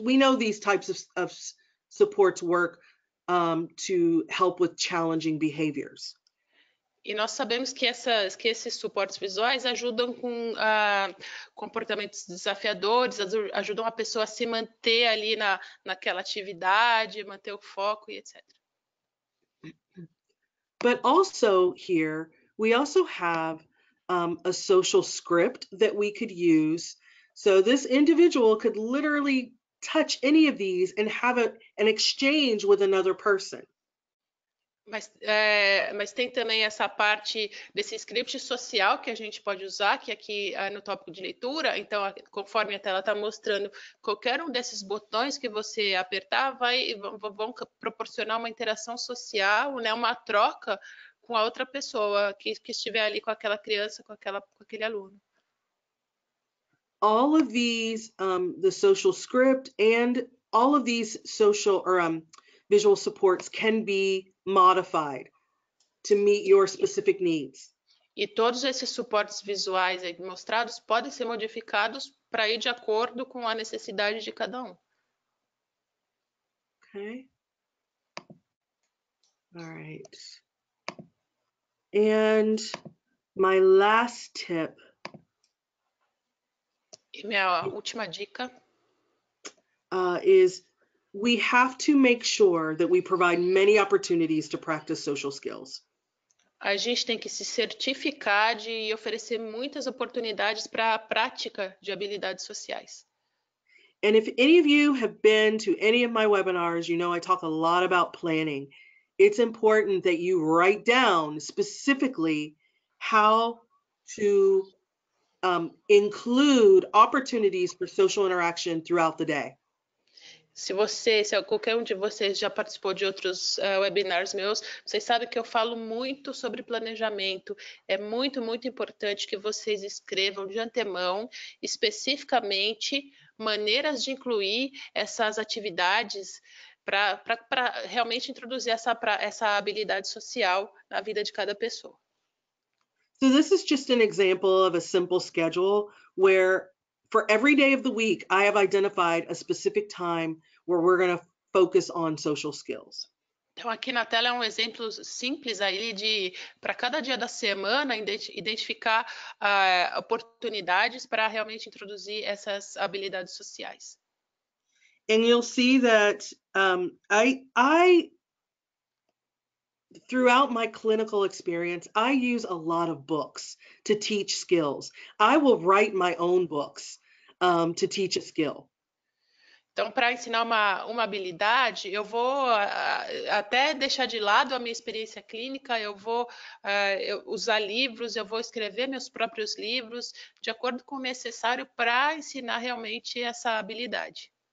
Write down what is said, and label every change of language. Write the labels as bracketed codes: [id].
[en] We know these types of supports work to help with challenging behaviors. [pt] E nós sabemos que esses suportes visuais ajudam com comportamentos desafiadores, ajudam a pessoa a se manter ali naquela atividade, manter o foco e etc. [en] But also here, we also have a social script that we could use. So this individual could literally touch any of these and have an exchange with another person. [pt] Mas tem também essa parte desse script social que a gente pode usar, que aqui no tópico de leitura. Então, conforme a tela está mostrando, qualquer um desses botões que você apertar vão proporcionar uma interação social, né, uma troca com a outra pessoa que estiver ali com aquela criança, com aquele aluno. [en] All of these, the social script and all of these social or visual supports can be modified to meet your specific needs. [pt] E todos esses suportes visuais aí mostrados podem ser modificados para ir de acordo com a necessidade de cada um. [en] Okay. All right. And my last tip [pt] E minha última dica [en] is we have to make sure that we provide many opportunities to practice social skills. [pt] a gente tem que se certificar de oferecer muitas oportunidades para a prática de habilidades sociais. [en] And if any of you have been to any of my webinars, you know I talk a lot about planning. It's important that you write down specifically how to include opportunities for social interaction throughout the day. [pt] Se qualquer um de vocês já participou de outros webinars meus, vocês sabem que eu falo muito sobre planejamento. É muito, muito importante que vocês escrevam de antemão, especificamente, maneiras de incluir essas atividades para realmente introduzir essa habilidade social na vida de cada pessoa. [en] So this is just an example of a simple schedule where for every day of the week, I have identified a specific time where we're going to focus on social skills. [pt] Então, aqui na tela é um exemplo simples aí de, para cada dia da semana, identificar oportunidades para realmente introduzir essas habilidades sociais. [en] And you'll see that I throughout my clinical experience, I use a lot of books to teach skills. I will write my own books to teach a skill. [pt] Então, para ensinar uma habilidade, eu vou até deixar de lado a minha experiência clínica, eu vou usar livros, eu vou escrever meus próprios livros, de acordo com o necessário para ensinar realmente essa habilidade.